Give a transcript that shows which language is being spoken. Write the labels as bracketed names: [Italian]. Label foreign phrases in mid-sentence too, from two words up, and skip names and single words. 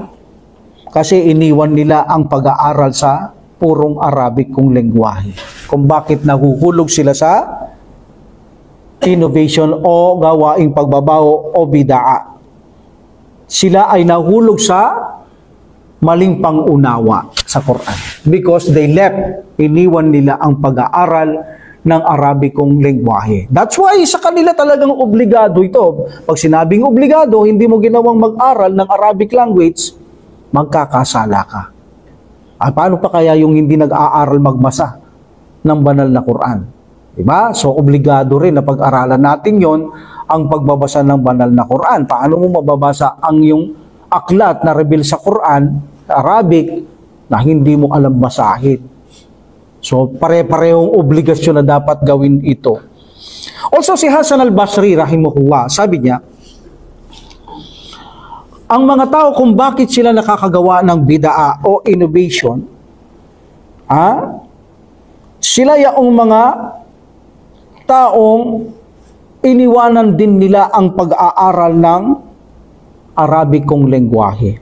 [Filipino] Kasi iniwan nila ang pag-aaral sa purong Arabic kong lengguwahe. Kung bakit nahuhulog sila sa innovation o gawaing pagbabago o bid'a. Sila ay nahulog sa maling pangunawa sa Quran. [English] Because they left, [Filipino] iniwan nila ang pag-aaral ng Arabikong lengguwahe. [English] That's why [Filipino] sa kanila talagang obligado ito. Pag sinabing obligado, hindi mo ginawang mag-aral ng [English] Arabic language, [Filipino] magkakasala ka. Paano pa kaya yung hindi nag-aaral magbasa ng banal na Quran? Diba? So, obligado rin na pag-aralan natin yon ang pagbabasa ng banal na Quran. Paano mo mababasa ang yung aklat na reveal sa Quran, Arabic, na hindi mo alam basahin? So, pare-parehong obligasyon na dapat gawin ito. Also, si Hasan al-Basri, rahimahullah, sabi niya, ang mga tao kung bakit sila nakakagawa ng bid'a o innovation, sila yung mga taong iniwanan din nila ang pag-aaral ng Arabikong lengguwahe.